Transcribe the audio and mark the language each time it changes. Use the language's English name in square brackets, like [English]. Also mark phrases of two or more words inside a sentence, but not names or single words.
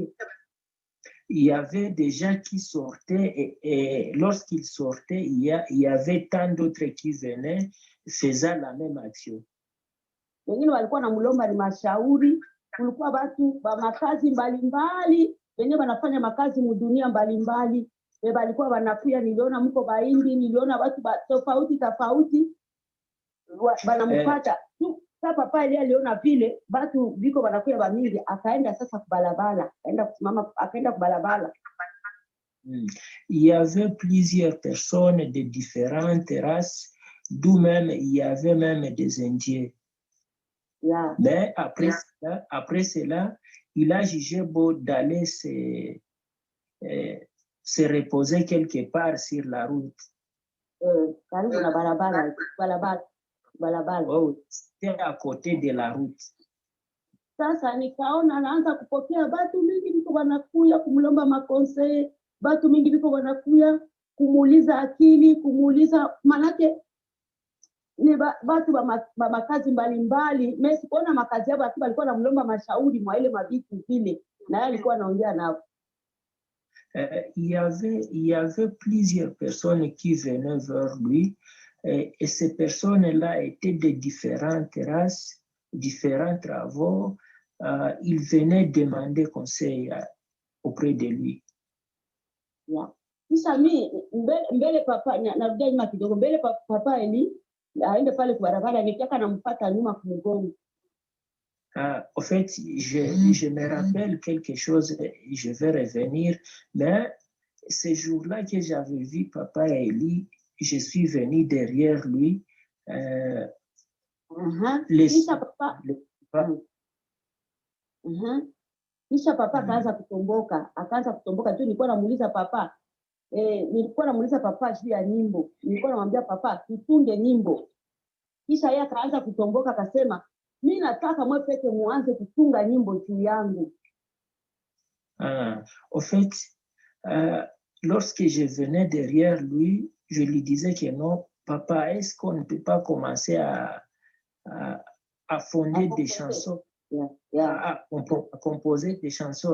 [French] Il y avait des gens qui sortaient et lorsqu'ils sortaient, il y avait tant d'autres qui venaient faisant la même action. [Swahili] Wengine walikuwa na mlomba ni mashauri, kulikuwa watu wa makazi mbalimbali, wenyewe wanafanya makazi mudunia mbalimbali. Walikuwa wanakuya, niliona mko baindi, niliona watu tofauti banampata. Sasa Papa Eli aliona vile watu biko wanakuya bamingi, akaenda sasa kubalabala, akaenda kubalabala. [French] Il y avait plusieurs personnes de différentes races, d'où même il y avait même des Indiens. Yeah. Mais après cela, il a jugé beau d'aller se reposer quelque part sur la route. [Swahili] Karibu na balabala. [French] Oh, c'était à côté de la route. [Swahili] Sasa nikaona anaanza kupokea watu mingi biko wanakuya kumlomba makonsei, watu mingi biko wanakuya kumuuliza akili, kumuuliza manake ni watu wa makazi mbalimbali. Mimi sikuona makazi yao, watu walikuwa wanamlomba mashauri mwa ile mabitu vile, na yeye alikuwa anaongea nao. [French] Il y avait plusieurs personnes qui venaient vers lui et ces personnes-là étaient de différentes races, différents travaux. Ils venaient demander conseil auprès de lui. Yeah. [Swahili] Kisha mimi mbele Papa narudia nyuma kidogo, mbele Papa Eli aende pale kwa barabara, nikiaka nampata nyuma kumgongo. [French] En fait, je me rappelle quelque chose, je vais revenir, mais ce jour-là que j'avais vu Papa Eli, je suis venu derrière lui. [Swahili] Kisha Papa akaanza kutomboka tu. Nilikuwa namuuliza Papa juu ya nyimbo. Nilikuwa namwambia Papa tutunge nyimbo. Kisha yeye akaanza kutomboka, akasema mimi nataka mwe peke muanze kutunga nyimbo juu yangu. [French] En fait, lorsque je venais derrière lui, je lui disais que non, Papa, est-ce qu'on ne peut pas commencer à fonder des chansons, à composer des chansons?